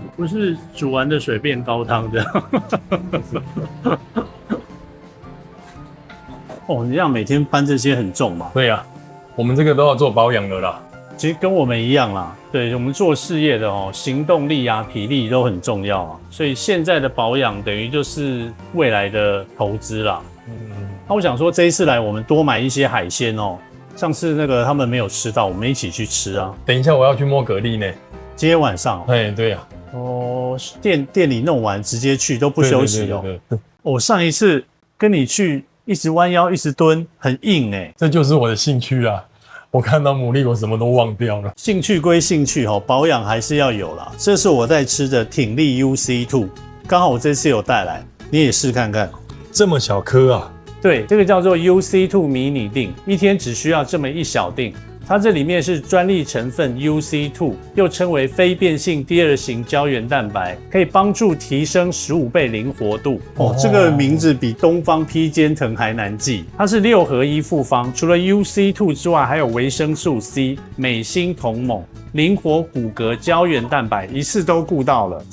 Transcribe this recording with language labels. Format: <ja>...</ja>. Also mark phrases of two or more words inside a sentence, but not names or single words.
<zh>不是煮完的水變高湯這樣。哦，你這樣每天搬這些很重嘛？對呀，我們這個都要做保養的啦。其實跟我們一樣啦，對，我們做事業的行動力啊、體力都很重要啊。所以現在的保養等於就是未來的投資啦。那我想說這一次來，我們多買一些海鮮哦。上次那個他們沒有吃到，我們一起去吃啊。等一下我要去摸蛤蜊呢。今天晚上？對呀。哦，店裡弄完直接去都不休息哦。對。我上一次跟你去，一直彎腰一直蹲，很硬哎。這就是我的興趣啦。我看到牡蠣，我什麼都忘掉了。興趣歸興趣哦，保養還是要有啦。這是我在吃的挺力 UC2， 剛好我這次有帶來，你也試看看。這麼小顆啊？對，這個叫做 UC2 迷你錠，一天只需要這麼一小錠。它這裡面是專利成分 UC2，又稱為非變性第2型膠原蛋白，可以幫助提升15倍靈活度。這個名字比東方披肩藤還難記。它是6合1複方，除了 UC2 之外，還有維生素 C、鎂鋅銅錳、靈活骨骼膠原蛋白，一次都顧到了。</zh>